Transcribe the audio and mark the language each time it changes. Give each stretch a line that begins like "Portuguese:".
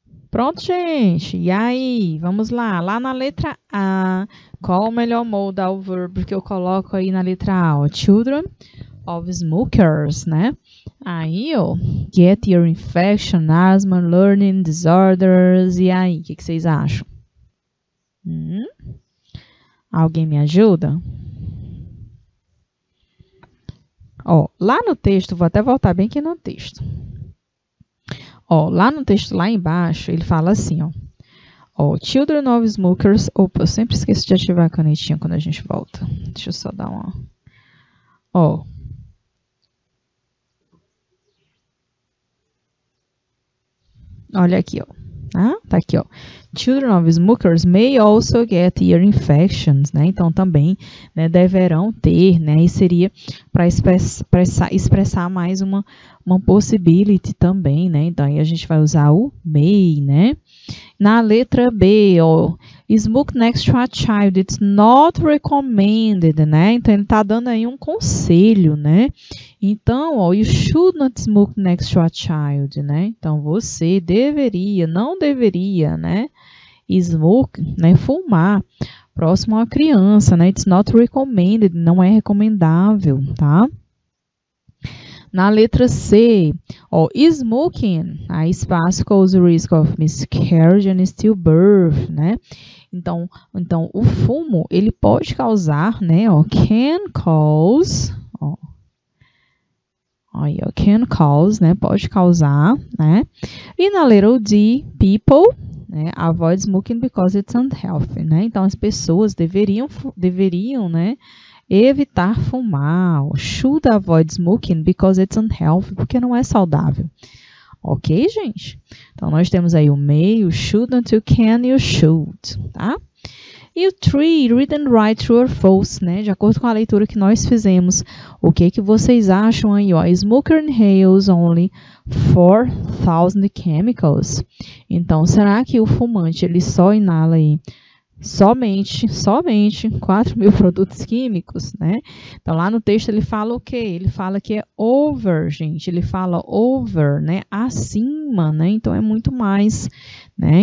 Portuguese: Pronto, gente. E aí, vamos lá. Lá na letra A, qual o melhor modal verb que eu coloco aí na letra A? O
English: children of smokers,
Portuguese: né? Aí, ó,
English: get ear infection, asthma, learning disorders.
Portuguese: E aí, o que vocês acham? Alguém me ajuda? Ó, lá no texto, vou até voltar bem aqui no texto. Ó, lá no texto, lá embaixo, ele fala assim, ó. Ó,
English: children of smokers.
Portuguese: Opa, eu sempre esqueço de ativar a canetinha quando a gente volta. Deixa eu só dar uma... Ó. Olha aqui, ó. Tá aqui, ó.
English: Children of smokers may also get ear infections,
Portuguese: né? Então, também, né, deverão ter, né? E seria para expressar mais uma possibility também, né? Então, aí a gente vai usar o may, né? Na letra B, ó,
English: smoke next to a child, it's not recommended,
Portuguese: né? Então, ele tá dando aí um conselho, né? Então, ó,
English: you should not smoke next to a child,
Portuguese: né? Então, você não deveria, né?
English: Smoke,
Portuguese: né? Fumar próximo à criança, né?
English: It's not recommended,
Portuguese: não é recomendável, tá? Na letra C, ó,
English: smoking,
Portuguese: aí espaço
English: cause risk of miscarriage and stillbirth,
Portuguese: né? Então o fumo, ele pode causar, né, ó,
English: can cause,
Portuguese: ó, aí, ó, can cause, né, pode causar, né? E na letra D,
English: people,
Portuguese: né,
English: avoid smoking because it's unhealthy, né?
Portuguese: Então as pessoas deveriam, né, evitar fumar,
English: should avoid smoking because it's unhealthy,
Portuguese: porque não é saudável. Ok, gente? Então, nós temos aí o may, o shouldn't, o can e o should, tá? E o 3,
English: read and write true or false,
Portuguese: né? De acordo com a leitura que nós fizemos, o que vocês acham aí, ó?
English: Smoker inhales only 4,000 chemicals.
Portuguese: Então, será que o fumante, ele só inala aí somente 4.000 produtos químicos, né? Então, lá no texto ele fala o quê? Ele fala que é over, gente. Ele fala over, né? Acima, né? Então, é muito mais, né?